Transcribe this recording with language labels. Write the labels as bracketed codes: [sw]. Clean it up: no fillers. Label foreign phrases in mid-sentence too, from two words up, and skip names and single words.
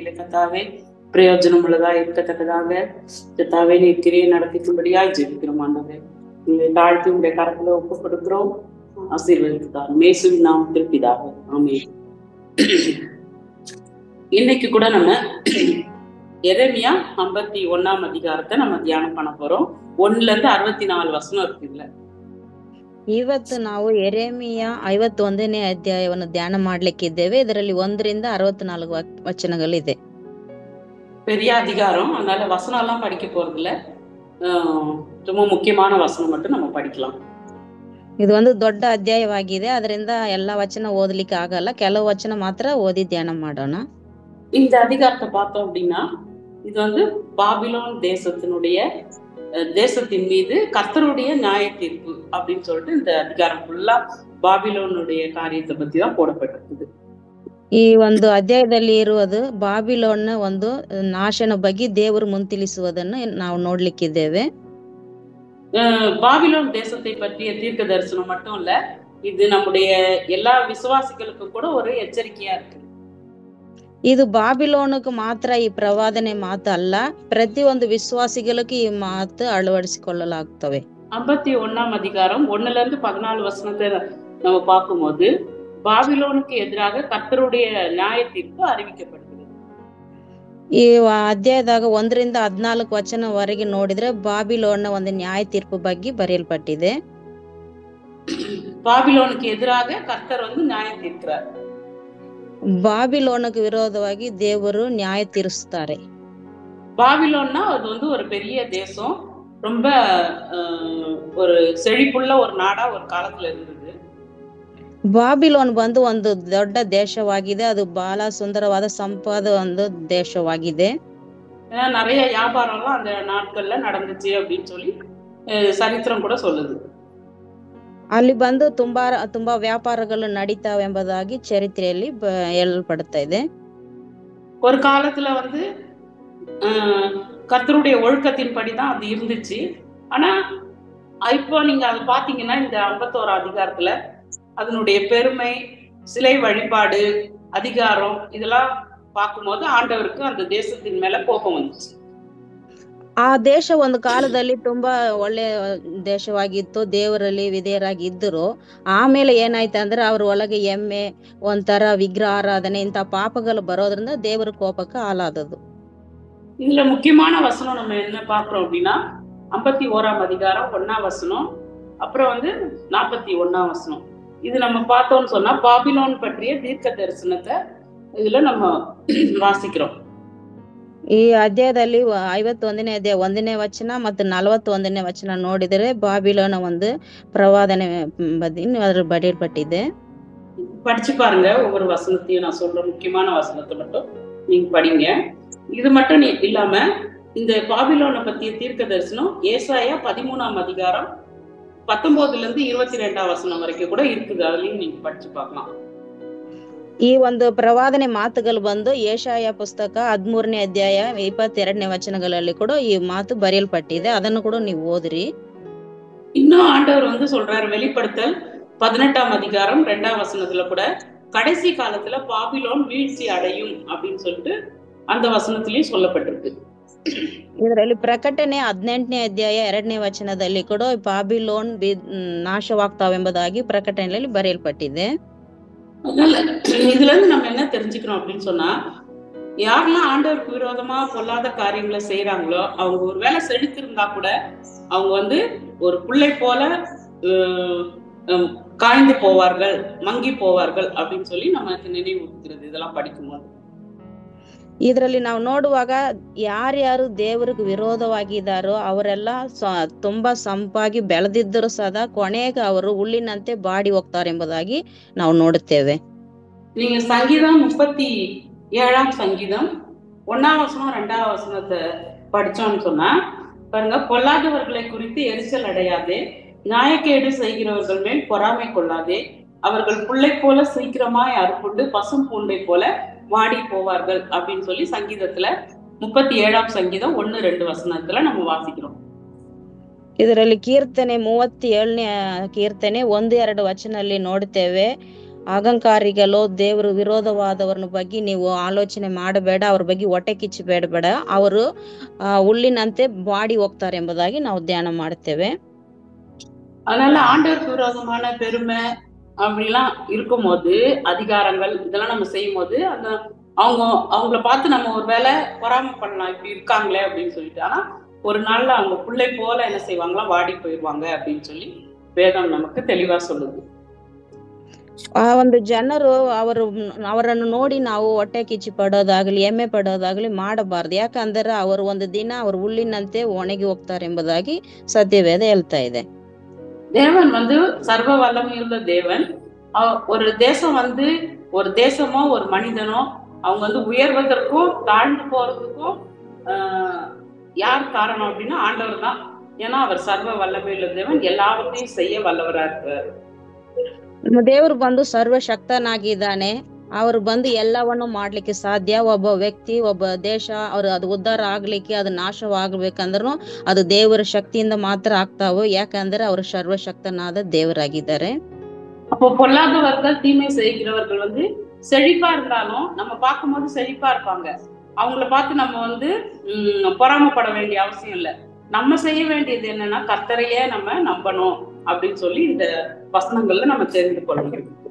[ta] கத்தாவே பிரயோஜனம் உள்ளதா இருக்கத்தக்கதாக கத்தாவே நீ கிரியை நடத்திக்கும்படியாய் ஜெபிக்கிறோம் ஆண்டவரே. உங்களை தாழ்த்தி உங்களுடைய கரத்துல ஒப்பு கொடுக்கிறோம். ஆசீர்வதித்தார் மேசுவின் நாமத்தில் பிதாவே ஆமென். இன்னைக்கு கூட நம்ம எரேமியா 51ஆம் அதிகாரத்தை நம்ம தியானம் பண்ண போறோம். 1-64 ವಚನ இருக்குல்ல. [kn] ಇವತ್ತು ನಾವು ಎರೆಮಿಯ 51ನೇ ಅಧ್ಯಾಯವನ್ನು ಧ್ಯಾನ ಮಾಡ್ಲಿಕ್ಕಿದ್ದೇವೆ. ಇದರಲ್ಲಿ 1-64 ವಚನಗಳಿದೆ. [ta] பெரிய அதிகாரம், அதனால வசனம் எல்லாம் படிக்க போறது இல்ல. ரொம்ப முக்கியமான வசனம் மட்டும் நம்ம படிக்கலாம். [kn] ಇದು ಒಂದು ದೊಡ್ಡ ಅಧ್ಯಾಯವಾಗಿದೆ. ಅದರಿಂದ ಎಲ್ಲಾ ವಚನ ಓದಲಿಕ್ಕೆ ಆಗಲ್ಲ. ಕೆಲವು ವಚನ ಮಾತ್ರ ಓದಿ ಧ್ಯಾನ ಮಾಡೋಣ. [ta] இந்த அதிகாரத்தை பார்த்தோம் அப்படின்னா இது வந்து பாபிலோன் தேசத்தின் மீது கர்த்தருடைய நியாய தீர்ப்பு அப்படின்னு சொல்லிட்டு இந்த அதிகாரம் ஃபுல்லா பாபிலோனுடைய காரியத்தை பத்தி தான் போடப்பட்டிருக்குது. [kn] ಈ ಒಂದು ಅಧ್ಯಾಯದಲ್ಲಿ ಇರುವುದು ಬಾಬಿಲೋನ್ನ ಒಂದು ನಾಶನ ಬಗ್ಗೆ ದೇವರು ಮುಂತಿಳಿಸುವುದನ್ನು ನಾವು ನೋಡ್ಲಿಕ್ಕಿದ್ದೇವೆ. [ta] பாபிலோன் தேசத்தை பற்றிய தீர்க்க தரிசனம் மட்டும் இல்ல, இது நம்முடைய எல்லா விசுவாசிகளுக்கும் கூட ஒரு எச்சரிக்கையா இருக்கு. [kn] ಇದು ಬಾಬಿಲೋನಕ್ಕೆ ಮಾತ್ರ ಈ ಪ್ರವಾದನೆ ಮಾತು ಅಲ್ಲ, ಪ್ರತಿಯೊಂದು ವಿಶ್ವಾಸಿಗಳಿಗೆ ಈ ಮಾತು ಅಳವಡಿಸಿಕೊಳ್ಳಲಾಗುತ್ತವೆ. [ta] 51ஆம் அதிகாரம் 1-14 வசனத்தை நம்ம பார்க்கும்போது பாபிலோனுக்கு எதிராக கர்த்தருடைய நியாய தீர்ப்பு அறிவிக்கப்படுகிறது. [kn] ಈ ಅಧ್ಯಾಯದಾಗ 1-14 ವಚನವರೆಗೆ ನೋಡಿದ್ರೆ ಬಾಬಿಲೋನ್ನ ಒಂದು ನ್ಯಾಯ ತೀರ್ಪು ಬಗ್ಗೆ ಬರೆಯಲ್ಪಟ್ಟಿದೆ. [ta] பாபிலோனுக்கு எதிராக கர்த்தர் வந்து நியாயம் தீர்க்கிறார். [kn] ಬಾಬಿಲೋನಕ್ಕೆ ವಿರೋಧವಾಗಿ ದೇವರು ನ್ಯಾಯ ತೀರಿಸ್ತಾರೆ. [ta] பாபிலோன்னா அது வந்து ஒரு பெரிய தேசம், ரொம்ப ஒரு செழிப்புள்ள ஒரு நாடா ஒரு காலத்துல இருந்தது. [kn] ಬಾಬಿಲೋನ್ ಬಂದು ಒಂದು ದೊಡ್ಡ ದೇಶವಾಗಿದೆ. ಅದು ಬಹಳ ಸುಂದರವಾದ ಸಂಪದ ಒಂದು ದೇಶವಾಗಿದೆ. [ta] ஏன்னா நிறைய வியாபாரம்லாம் அந்த நாட்கள்ல நடந்துச்சு அப்படின்னு சொல்லி சரித்திரம் கூட சொல்லுது. [kn] ಅಲ್ಲಿ ಬಂದು ತುಂಬಾ ವ್ಯಾಪಾರಗಳು ನಡೀತಾವೆಂಬುದಾಗಿ ಚರಿತ್ರೆಯಲ್ಲಿ ಹೇಳಲ್ಪಡ್ತಾ ಇದೆ. [ta] ஒரு காலத்துல வந்து கர்த்தருடைய ஒழுக்கத்தின் படிதான் அது இருந்துச்சு. ஆனா இப்போ நீங்க அதை பாத்தீங்கன்னா இந்த 51 அதிகாரத்துல அதனுடைய பெருமை, சிலை வழிபாடு, அதிகாரம் இதெல்லாம் பார்க்கும்போது ஆண்டவருக்கு அந்த தேசத்தின் மேல கோபம் வந்துச்சு. [kn] ಆ ದೇಶ ಒಂದು ಕಾಲದಲ್ಲಿ ತುಂಬಾ ಒಳ್ಳೆ ದೇಶವಾಗಿತ್ತು, ದೇವರಲ್ಲಿ ವಿಧೇಯರಾಗಿ ಇದ್ದರು. ಆಮೇಲೆ ಏನಾಯ್ತು ಅಂದ್ರೆ ಅವ್ರ ಒಳಗೆ ಎಮ್ಮೆ, ಒಂಥರ ವಿಗ್ರಹ ಆರಾಧನೆ, ಇಂಥ ಪಾಪಗಳು ಬರೋದ್ರಿಂದ ದೇವರ ಕೋಪಕ್ಕೆ ಆಲಾದದು. [ta] இதுல முக்கியமான வசனம் நம்ம என்ன பாக்குறோம் அப்படின்னா 51ஆம் அதிகாரம் 1ஆம் வசனம், அப்புறம் வந்து 41ஆம் வசனம். இது நம்ம பார்த்தோம்னு சொன்னா பாபிலோன் பற்றிய தீர்க்க தரிசனத்தை இதுல நம்ம வாசிக்கிறோம். [kn] ಈ ಅಧ್ಯಾಯದಲ್ಲಿ 51ನೇ ಅಧ್ಯಾಯ 1ನೇ ವಚನ ಮತ್ತು 41ನೇ ವಚನ ನೋಡಿದರೆ ಬಾಬಿಲೋನ ಒಂದು ಪ್ರವಾದನೆ ಬಗ್ಗೆ ಅದ್ರ ಬರೆಯಲ್ಪಟ್ಟಿದೆ. [ta] படிச்சு பாருங்க, ஒவ்வொரு வசனத்தையும் நான் சொல்ற முக்கியமான வசனத்தை மட்டும் நீங்க படிங்க. இது மட்டும் இல்லாம இந்த பாபிலோனை பத்திய தீர்க்க தரிசனம் ஏசாயா 13ஆம் அதிகாரம் 19-22 வசனம் வரைக்கும் கூட இருக்குது. அதுலயும் நீங்க படிச்சு பார்க்கலாம். [kn] ಈ ಒಂದು ಪ್ರವಾದನೆ ಮಾತುಗಳು ಬಂದು ಏಷಾಯ ಪುಸ್ತಕ 13ನೇ ಅಧ್ಯಾಯ 22ನೇ ವಚನಗಳಲ್ಲಿ ಕೂಡ ಈ ಮಾತು ಬರೆಯಲ್ಪಟ್ಟಿದೆ. ಅದನ್ನು ಕೂಡ ನೀವು ಓದ್ರಿ. [ta] இன்னும் ஆண்டவர் வந்து சொல்றாரு, வெளிப்படுத்தல் 18ஆம் அதிகாரம் 2ஆம் வசனத்துல கூட கடைசி காலத்துல பாபிலோன் வீழ்ச்சி அடையும் அப்படின்னு சொல்லிட்டு அந்த வசனத்திலயும் சொல்லப்பட்டிருக்கு. [kn] ಇದರಲ್ಲಿ ಪ್ರಕಟಣೆ 18ನೇ ಅಧ್ಯಾಯ 2ನೇ ವಚನದಲ್ಲಿ ಕೂಡ ಬಾಬಿಲೋನ್ ನಾಶವಾಗ್ತಾವೆಂಬುದಾಗಿ ಪ್ರಕಟಣೆಯಲ್ಲಿ ಬರೆಯಲ್ಪಟ್ಟಿದೆ. [ta] அதனால இதுல இருந்து நம்ம என்ன தெரிஞ்சுக்கிறோம் அப்படின்னு சொன்னா, யாரெல்லாம் ஆண்டவருக்கு விரோதமா பொல்லாத காரியங்களை செய்யறாங்களோ அவங்க ஒரு வேலை செழித்திருந்தா கூட அவங்க வந்து ஒரு பிள்ளை போல காய்ந்து போவார்கள், மங்கி போவார்கள் அப்படின்னு சொல்லி நமக்கு நினைவூட்டுகிறது இதெல்லாம் படிக்கும்போது. [kn] ಇದರಲ್ಲಿ ನಾವು ನೋಡುವಾಗ ಯಾರ್ಯಾರು ದೇವರಿಗೆ ವಿರೋಧವಾಗಿದ್ದಾರೋ ಅವರೆಲ್ಲ ತುಂಬಾ ಸಂಪಾಗಿ ಬೆಳೆದಿದ್ದರೂ ಸದಾ ಕೊನೆಗೆ ಅವರು ಹುಲ್ಲಿನಂತೆ ಬಾಡಿ ಹೋಗ್ತಾರೆ ಎಂಬುದಾಗಿ ನಾವು ನೋಡುತ್ತೇವೆ. [ta] நீங்க சங்கீதம் 37ஆம் சங்கீதம் 1ஆம் வசனம் 2ஆம் வசனத்தை படிச்சோம்னு சொன்னா பாருங்க, பொல்லாதவர்களை குறித்து எரிச்சல் அடையாதே, நியாயக்கேடு செய்கிறவர்கள் மேல் பொறாமை கொள்ளாதே, அவர்கள் புள்ளை போல சீக்கிரமாய் அறுப்புண்டு பசும் பூண்டை போல வாடி போவார்கள் அப்படின்னு சொல்லி சங்கீதத்துல 37ஆம் சங்கீதம் 1-2 வசனத்துல நம்ம வாசிக்கிறோம். [kn] ಇದರಲ್ಲಿ ಕೀರ್ತನೆ 37ನೇ ಕೀರ್ತನೆ 1-2 ವಚನಲ್ಲಿ ನೋಡುತ್ತೇವೆ. ಅಹಂಕಾರಿಗಳು, ದೇವರು ವಿರೋಧವಾದವರನ್ನ ಬಗ್ಗೆ ನೀವು ಆಲೋಚನೆ ಮಾಡಬೇಡ, ಅವ್ರ ಬಗ್ಗೆ ಹೊಟ್ಟೆ ಕಿಚ್ಚು ಬೇಡಬೇಡ, ಅವರು ಹುಲ್ಲಿನಂತೆ ಬಾಡಿ ಹೋಗ್ತಾರೆ ಎಂಬುದಾಗಿ ನಾವು ಧ್ಯಾನ ಮಾಡುತ್ತೇವೆ. [ta] அதனால ஆண்டவருக்கு விரோதமான பெருமை அப்படிலாம் இருக்கும்போது, அதிகாரங்கள் இதெல்லாம் நம்ம செய்யும் போது அந்த அவங்கள பார்த்து நம்ம ஒரு வேலை பொறாமைப்படலாம், இப்படி இருக்காங்களே அப்படின்னு சொல்லிட்டு. ஆனா ஒரு நாள்ல அவங்க பிள்ளை போல என்ன செய்வாங்களா, வாடி போயிடுவாங்க அப்படின்னு சொல்லி வேதம் நமக்கு தெளிவா சொல்லுது. [kn] ಆ ಒಂದು ಜನರು ಅವರನ್ನು ನೋಡಿ ನಾವು ಹೊಟ್ಟೆ ಕಿಚ್ಚು ಪಡೋದಾಗ್ಲಿ ಹೆಮ್ಮೆ ಪಡೋದಾಗ್ಲಿ ಮಾಡಬಾರ್ದು. ಯಾಕಂದ್ರೆ ಅವರು ಒಂದು ದಿನ ಅವರು ಹುಲ್ಲಿನಂತೆ ಒಣಗಿ ಹೋಗ್ತಾರೆ ಎಂಬುದಾಗಿ ಸತ್ಯವೇದ ಹೇಳ್ತಾ ಇದೆ. [ta] தேவன் சர்வ வல்லமையுள்ள தேவன். ஒரு தேசம் ஒரு தேசமோ ஒரு மனிதனோ அவங்க உயர்வதற்கும் தாழ்ந்து போறதுக்கும் யார் காரணம் அப்படின்னா ஆண்டவர் தான். ஏன்னா அவர் சர்வ வல்லமையுள்ள தேவன், எல்லாவற்றையும் செய்ய வல்லவரா இருக்கிறார். [kn] ನಮ್ಮ ದೇವರು ಸರ್ವಶಕ್ತನಾಗಿದ್ದಾನೆ. ಅವರು ಎಲ್ಲವನ್ನು ಮಾಡ್ಲಿಕ್ಕೆ ಸಾಧ್ಯ. ಒಬ್ಬ ವ್ಯಕ್ತಿ, ಒಬ್ಬ ದೇಶ ಅದು ಉದ್ಧಾರ ಆಗ್ಲಿಕ್ಕೆ, ಅದು ನಾಶವಾಗಬೇಕಂದ್ರೂ ಅದು ದೇವರ ಶಕ್ತಿಯಿಂದ ಮಾತ್ರ ಆಗ್ತಾವು. ಯಾಕಂದ್ರೆ ಅವರು ಸರ್ವಶಕ್ತನಾದ ದೇವರಾಗಿದ್ದಾರೆ. [ta] அப்போ பொல்லாதவர்கள், தீமை செய்கிறவர்கள் செழிப்பா இருந்தாலும் நம்ம பார்க்கும்போது செழிப்பா இருப்பாங்க. அவங்கள பார்த்து நம்ம பொறாமப்பட வேண்டிய அவசியம் இல்லை. நம்ம செய்ய வேண்டியது என்னன்னா கர்த்தரையே நம்ம நம்பணும் அப்படின்னு சொல்லி இந்த வசனங்கள்ல நம்ம தெரிந்து கொள்ளணும்.